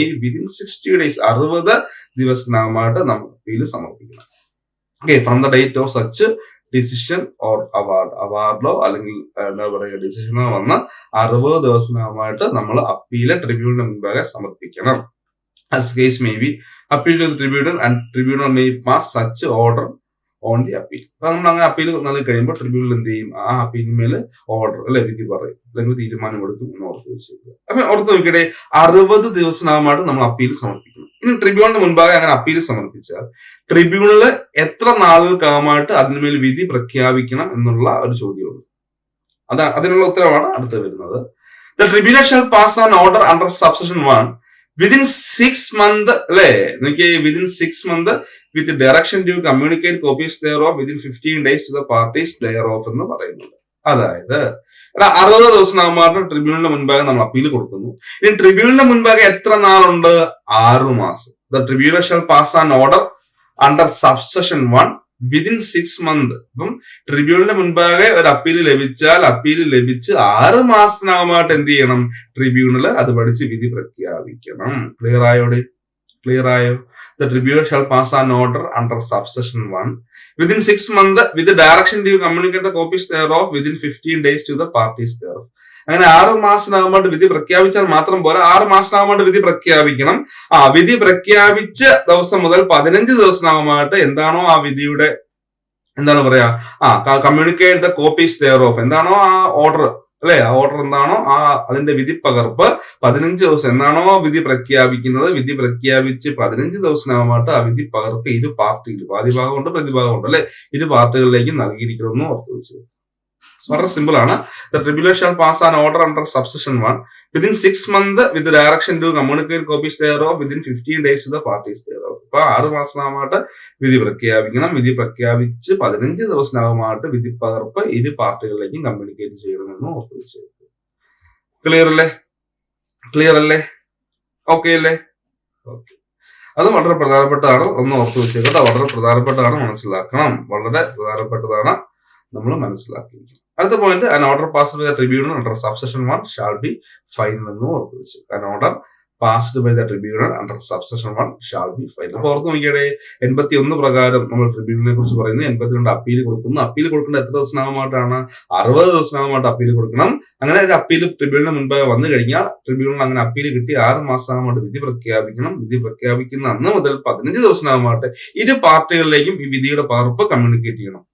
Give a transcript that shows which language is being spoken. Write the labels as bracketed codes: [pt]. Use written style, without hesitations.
[en] within 60 days, [ml] 60 ദിവസത്തിനകമായിട്ട് നമ്മൾ appeal സമർപ്പിക്കണം. Okay, [en] from the date of such decision or [ml] അവാർഡോ അല്ലെങ്കിൽ എന്താ പറയുക ഡിസിഷനോ വന്ന് 60 ദിവസത്തിനകമായിട്ട് നമ്മൾ അപ്പീല് ട്രിബ്യൂണലിന് മുൻപാകെ സമർപ്പിക്കണം. [en] As case may be, appeal to the tribunal and tribunal may pass such order on the appeal. [ml] അപ്പൊ നമ്മൾ അങ്ങനെ അപ്പീൽ നൽകി കഴിയുമ്പോൾ ട്രിബ്യൂണൽ എന്ത് ചെയ്യും? ആ അപ്പീലിന്മേൽ ഓർഡർ അല്ലെ വിധി പറയും, അല്ലെങ്കിൽ തീരുമാനം എടുക്കും എന്ന് ഓർത്ത് വെച്ചിരിക്കുക. അപ്പൊ ഓർത്ത് നോക്കിയിട്ട് 60 ദിവസത്തിനകമായിട്ട് നമ്മൾ അപ്പീൽ സമർപ്പിക്കണം. ഇനി ട്രിബ്യൂണലിന് മുൻപാകെ അങ്ങനെ അപ്പീൽ സമർപ്പിച്ചാൽ ട്രിബ്യൂണല് എത്ര നാളുകൾക്കകമായിട്ട് അതിന്മേൽ വിധി പ്രഖ്യാപിക്കണം എന്നുള്ള ഒരു ചോദ്യമുണ്ട്. അതിനുള്ള ഉത്തരവാണ് അടുത്ത് വരുന്നത്. [en] The tribunal shall pass an order under subsection 1 within 6 months, [ml] അല്ലെ നോക്കിയേ, [en] within 6 months with direction to communicate copies thereof within 15 days to the parties thereof [ml] എന്ന് പറയുന്നുണ്ട്. അതായത് 60 ദിവസമാകുമ്പോൾ ട്രിബ്യൂണലിന് മുൻപാകെ നമ്മൾ അപ്പീൽ കൊടുക്കുന്നു. ഇനി ട്രിബ്യൂണലിന് മുൻപാകെ എത്ര നാളുണ്ട്? 6 മാസം. [en] The tribunal shall pass an order under subsection 1 within 6 months. [ml] അപ്പം ട്രിബ്യൂണലിന് മുൻപാകെ ഒരു അപ്പീൽ ലഭിച്ചാൽ അപ്പീൽ ലഭിച്ച് 6 മാസത്തിനകമായിട്ട് എന്ത് ചെയ്യണം? ട്രിബ്യൂണൽ അത് പഠിച്ച് വിധി പ്രഖ്യാപിക്കണം. ക്ലിയർ ആയോടെ? ക്ലിയർ ആയോ? [en] The tribunal shall pass an order under subsection 1 within 6 months with the direction to communicate the copies thereof within 15 days to the parties thereof. [ml] അങ്ങനെ 6 മാസത്തിനകമായിട്ട് വിധി പ്രഖ്യാപിച്ചാൽ മാത്രം പോരാ, 6 മാസത്തിനകമായിട്ട് വിധി പ്രഖ്യാപിക്കണം. വിധി പ്രഖ്യാപിച്ച ദിവസം മുതൽ 15 ദിവസത്തിനകമായിട്ട് എന്താണോ ആ വിധിയുടെ എന്താണ് പറയാ [en] communicate the copies thereof, [ml] എന്താണോ ആ ഓർഡർ അല്ലെ, ആ ഓർഡർ എന്താണോ അതിന്റെ വിധി പകർപ്പ് 15 ദിവസം എന്നാണോ വിധി പ്രഖ്യാപിക്കുന്നത്, വിധി പ്രഖ്യാപിച്ച് 15 ദിവസത്തിനകമായിട്ട് ആ വിധി പകർപ്പ് ഇരു പാർട്ടിയിൽ, വാദിഭാഗമുണ്ട് പ്രതിഭാഗമുണ്ട് അല്ലെ, ഇരു പാർട്ടികളിലേക്ക് നൽകിയിരിക്കണമെന്ന് ഓർത്തു വെച്ചു. വളരെ സിമ്പിൾ ആണ്. [en] The tribunal shall pass an order under subsection 1 within 6 months with the direction to communicate copies thereof within 15 days to the parties thereof. [ml] അപ്പൊ 6 മാസത്തിനകമായിട്ട് വിധി പ്രഖ്യാപിക്കണം. വിധി പ്രഖ്യാപിച്ച് 15 ദിവസത്തിനകമായിട്ട് വിധി പകർപ്പ് ഇരു പാർട്ടികളിലേക്കും കമ്മ്യൂണിക്കേറ്റ് ചെയ്യണമെന്ന് ഓർത്തു വെച്ചത്. ക്ലിയർ അല്ലേ? ക്ലിയർ അല്ലേ? ഓക്കെ അല്ലേ? ഓക്കെ, അത് വളരെ പ്രധാനപ്പെട്ടതാണ്. ഒന്ന് ഓർത്തു വെച്ചേക്കട്ടെ. വളരെ പ്രധാനപ്പെട്ടതാണ്, മനസ്സിലാക്കണം. വളരെ പ്രധാനപ്പെട്ടതാണ്, നമ്മൾ മനസ്സിലാക്കിയിരിക്കണം. അടുത്ത point, [en] an order passed by the tribunal under subsection 1 shall be final [ml] എന്ന് ഓർത്തു വെച്ചു. [en] an order passed by the tribunal under subsection 1 shall be final. [ml] അപ്പൊ ഓർത്ത് നോക്കിയുടെ 81 പ്രകാരം നമ്മൾ ട്രിബ്യൂണലിനെ കുറിച്ച് പറയുന്നത് 82 അപ്പീൽ കൊടുക്കുന്നു. അപ്പീൽ കൊടുക്കേണ്ട എത്ര ദിവസത്തിനകമായിട്ടാണ്? 60 ദിവസത്തിനകമായിട്ട് അപ്പീൽ കൊടുക്കണം. അങ്ങനെ ഒരു അപ്പീൽ ട്രിബ്യൂണലിന് മുൻപായി വന്നു കഴിഞ്ഞാൽ ട്രിബ്യൂണൽ അങ്ങനെ അപ്പീൽ കിട്ടി 6 മാസത്തിനകമായിട്ട് വിധി പ്രഖ്യാപിക്കണം. വിധി പ്രഖ്യാപിക്കുന്ന അന്ന് മുതൽ 15 ദിവസത്തിനകമായിട്ട് ഇരു പാർട്ടികളിലേക്കും ഈ വിധിയുടെ പകർപ്പ് കമ്മ്യൂണിക്കേറ്റ് ചെയ്യണം.